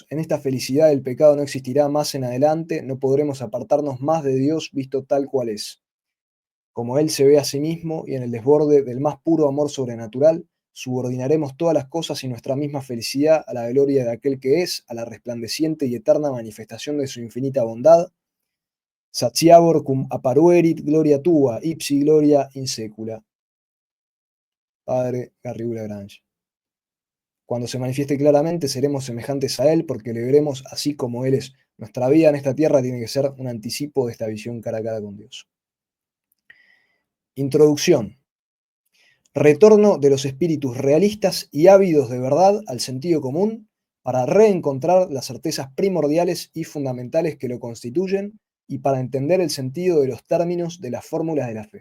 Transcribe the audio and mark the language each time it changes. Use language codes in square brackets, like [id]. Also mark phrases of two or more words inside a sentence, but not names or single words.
[es] En esta felicidad el pecado no existirá más en adelante, no podremos apartarnos más de Dios visto tal cual es. Como Él se ve a sí mismo y en el desborde del más puro amor sobrenatural, subordinaremos todas las cosas y nuestra misma felicidad a la gloria de aquel que es, a la resplandeciente y eterna manifestación de su infinita bondad. [la] Saciabor cum apparuerit gloria tua, ipsi gloria in secula. [es] Padre Garrigou Lagrange. Cuando se manifieste claramente, seremos semejantes a Él porque le veremos así como Él es. Nuestra vida en esta tierra tiene que ser un anticipo de esta visión cara a cara con Dios. Introducción. Retorno de los espíritus realistas y ávidos de verdad al sentido común para reencontrar las certezas primordiales y fundamentales que lo constituyen y para entender el sentido de los términos de las fórmulas de la fe.